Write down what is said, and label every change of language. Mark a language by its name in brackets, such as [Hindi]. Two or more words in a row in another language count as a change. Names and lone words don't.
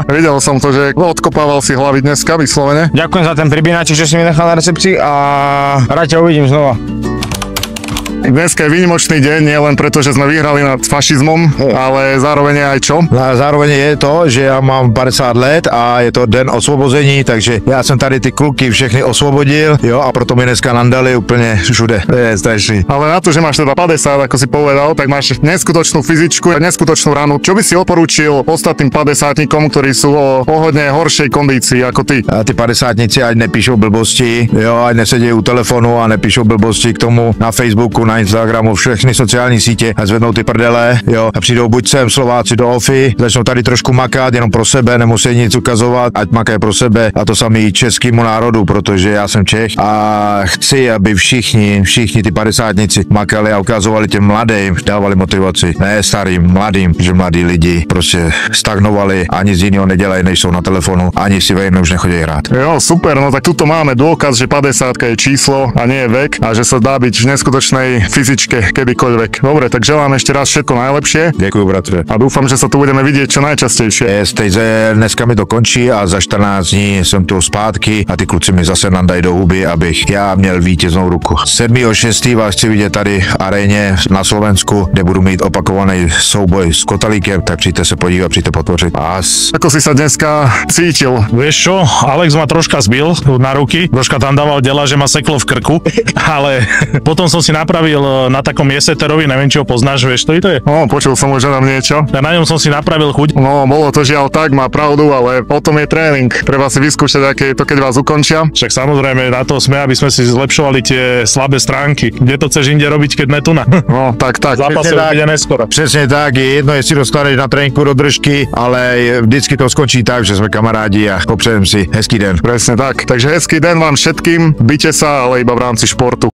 [Slovak] Videl som to, že odkopával si hlavy dneska vyslovene. Ďakujem za ten pribínaček, čo si mi nechal na recepcii a rád ťa uvidím znova. Dneska je výnimočný deň, nie len preto, že sme vyhrali nad fašizmom, ale zároveň je aj čo? [Czech] Zároveň je to, že ja mám 50 let a je to den osvobození, takže já jsem tady ty kluky všechny osvobodil, jo, a proto mi dneska nandali úplně všude. To je strašný. [Slovak] Ale na to, že máš teda 50, ako si povedal, tak máš neskutočnú fyzičku a neskutočnú ranu. Čo by si odporúčil ostatným 50-tníkom, ktorí sú o hodne horšej kondícii ako ty? [Czech] A ty 50-tníci ať nepíšou blbosti, jo, ať nesedí u telefonu a nepíšou blbosti k tomu na Facebooku, na Instagramu, všechny sociální sítě a zvednou ty prdele, jo, a přijdou buď sem Slováci do ofy, začnou tady trošku makat jenom pro sebe, nemusí nic ukazovat, ať makají pro sebe a to samý českému národu, protože já jsem Čech a chci, aby všichni ty 50-tníci makali a ukazovali těm mladým, dávali motivaci, ne starým, mladým, že mladí lidi prostě stagnovali a nic jiného nedělají, než jsou na telefonu, ani si vejme už nechodí hrát. [Slovak] Jo, super, no tak tuto máme dôkaz, že 50 je číslo a nie je vek a že sa dá byť v neskutočnej fyzičke kedykoľvek. Dobre, tak želám ešte raz všetko najlepšie. [Czech] Děkuji, bratře. [Slovak] A dúfam, že sa tu budeme vidieť čo najčastejšie. [Czech] Dneska mi to končí a za 14 dní jsem tu zpátky a ty kluci mi zase nandají do huby, abych já měl vítěznou ruku. 7.6. vás chci vidět tady v aréně na Slovensku, kde budu mít opakovaný souboj s Kotalíkem, tak přijďte se podívat, přijďte podpořit. [Slovak] Ako si sa dneska cítil? Vieš čo, Alex ma troška zbil na ruky, troška tam dával dela, že ma seklo v krku, ale potom som si napravil na takom jeseterovi, neviem či ho poznáš, vieš, to je? No, počul som už nám niečo. Ja na ňom som si napravil chuť. No, bolo to žiaľ tak, má pravdu, ale o tom je tréning. Treba si vyskúšať, aké je to, keď vás ukončia. Však samozrejme, na to sme, aby sme si zlepšovali tie slabé stránky. Kde to chceš inde robiť, keď ne tu na? No, tak. Zápase bude neskoro. [Czech] Přesně tak, je jedno, jestli dostaneš na tréninku do držky, ale vždycky to skončí tak, že jsme kamarádi a popřejem si hezký den. [Slovak] Presne tak. Takže [Czech] hezký den [Slovak] vám všetkým, byte sa, ale iba v rámci športu.